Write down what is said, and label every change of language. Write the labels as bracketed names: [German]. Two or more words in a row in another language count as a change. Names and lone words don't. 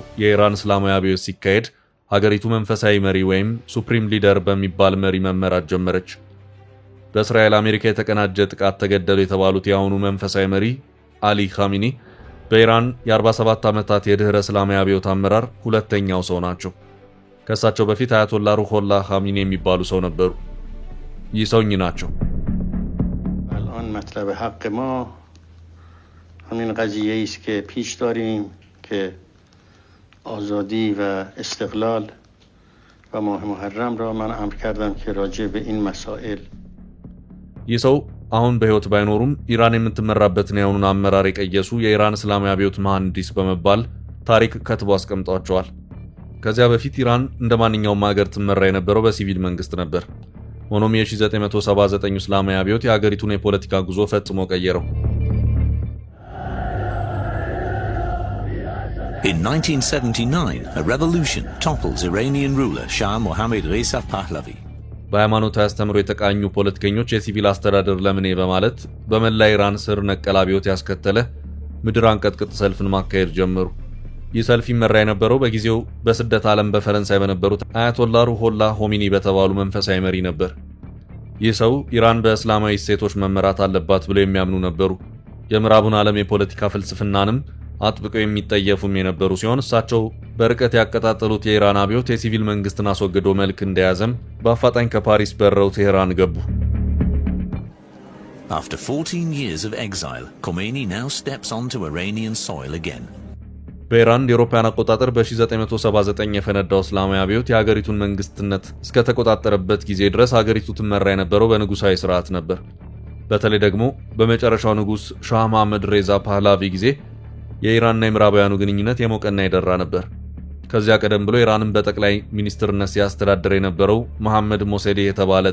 [Amharic] የኢራን እስላማዊ አብዮት ሲካሄድ ሀገሪቱ መንፈሳዊ መሪ ወይም [English] supreme leader [Amharic] በሚባል መሪ መመራት ጀመረች። በእስራኤል አሜሪካ የተቀናጀ ጥቃት ተገደሉ የተባሉት የአሁኑ መንፈሳዊ መሪ አሊ ኻሜኔ በኢራን የ47 ዓመታት የድህረ እስላማዊ አብዮት አመራር ሁለተኛው ሰው ናቸው። ከእሳቸው በፊት አያቶላ ሩሆላ ኻሜኔ የሚባሉ ሰው ነበሩ። ይህ ሰው እኚህ ናቸው። [Persian] الان مطلب حق ما همین قضیه ای است که پیش داریم که آزادی و استقلال و ماه محرم را من امر کردم که راجع به این مسائل [Amharic] ይህ ሰው አሁን በህይወት ባይኖሩም ኢራን የምትመራበትን ያውኑን አመራር የቀየሱ የኢራን እስላማዊ አብዮት መሐንዲስ በመባል ታሪክ ከትቦ አስቀምጧቸዋል። ከዚያ በፊት ኢራን እንደማንኛውም ሀገር ትመራ የነበረው በሲቪል መንግስት ነበር። ሆኖም የ1979 እስላማዊ አብዮት የሀገሪቱን የፖለቲካ ጉዞ ፈጽሞ ቀየረው። [English] In 1979, a revolution topples Iranian ruler Shah Mohammad Reza Pahlavi. [Amharic] በሃይማኖታዊ አስተምሮ የተቃኙ ፖለቲከኞች የሲቪል አስተዳደር ለምኔ በማለት በመላ ኢራን ስር ነቀል አብዮት ያስከተለ ምድር አንቀጥቅጥ ሰልፍን ማካሄድ ጀመሩ። ይህ ሰልፍ ይመራ የነበረው በጊዜው በስደት ዓለም በፈረንሳይ በነበሩት አያቶላ ሩሆላ ሆሚኒ በተባሉ መንፈሳዊ መሪ ነበር። ይህ ሰው ኢራን በእስላማዊ እሴቶች መመራት አለባት ብለው የሚያምኑ ነበሩ። የምዕራቡን ዓለም የፖለቲካ ፍልስፍናንም አጥብቀው የሚጠየፉም የነበሩ ሲሆን እሳቸው በርቀት ያቀጣጠሉት የኢራን አብዮት የሲቪል መንግስትን አስወግዶ መልክ እንደያዘም በአፋጣኝ ከፓሪስ በረው ቴህራን ገቡ። [English] After 14 years of exile, Khomeini now steps onto Iranian soil again. [Amharic] በኢራን የአውሮፓውያን አቆጣጠር በ1979 የፈነዳው እስላማዊ አብዮት የሀገሪቱን መንግስትነት እስከተቆጣጠረበት ጊዜ ድረስ ሀገሪቱ ትመራ የነበረው በንጉሳዊ ስርዓት ነበር። በተለይ ደግሞ በመጨረሻው ንጉስ ሻህ መሐመድ ሬዛ ፓህላቪ ጊዜ የኢራንና የምዕራባውያኑ ግንኙነት የሞቀና የደራ ነበር። ከዚያ ቀደም ብሎ ኢራንን በጠቅላይ ሚኒስትርነት ሲያስተዳድር የነበረው መሐመድ ሞሴዴ የተባለ